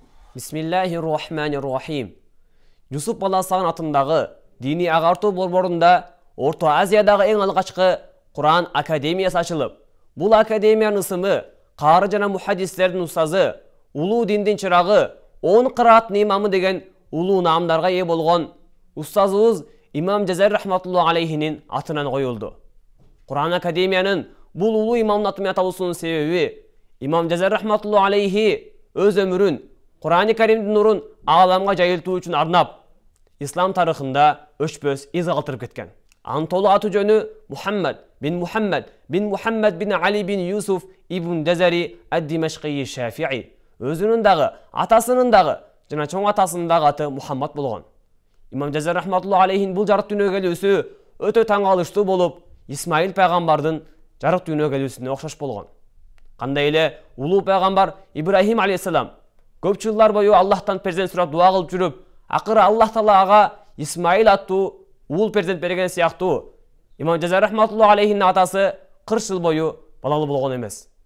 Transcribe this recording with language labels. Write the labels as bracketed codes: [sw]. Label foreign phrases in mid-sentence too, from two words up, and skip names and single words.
[ar] بسم الله الرحمن الرحيم. [ky] Юсуп Баласагын атындагы дини агартуу борборунда Орто Азиядагы эң алгачкы Куран академиясы ачылып, бул академиянын ысымы кары жана мухаддистердин устазы, улуу диндин чырагы, 10 кырааттын имамы деген улуу наамдарга ээ болгон устазыбыз Имам Жазари [ar] رحمة الله عليه [ky] атынан коюлду. Куран академиянын бул улуу имамдын аты менен аталуусунун себеби Имам Жазари [ar] رحمة الله عليه [ky] өз өмүрүн Курани Каримдин нурун ааламга жайылтуу үчүн арнап, ислам тарыхында өчпөс из калтырып кеткен. Анын толук аты жөнү Мухаммад бин Али бин Юсуф ибн Жазари ад-Димашқи Шафии. Өзүнүн дагы, атасынын дагы жана чоң атасынын дагы аты Мухаммад болгон. Имам Жазари [ar] رحمة الله عليه [ky] бул жарык дүйнөгө келүүсү өтө таң калыштуу болуп, Исмаил пайгамбардын жарык дүйнөгө келүүсүнө окшош болгон. Кандай эле улуу пайгамбар Ибрахим алейхиссалам көп жылдар бою Аллахтан перзент сурап дуа кылып жүрүп, акыры Аллах Таала ага Исмаил аттуу уул перзент берген сыяктуу, Имам Жазари [ar] رحمة الله عليه [ky] атасы 40 жыл бою балалуу болгон эмес.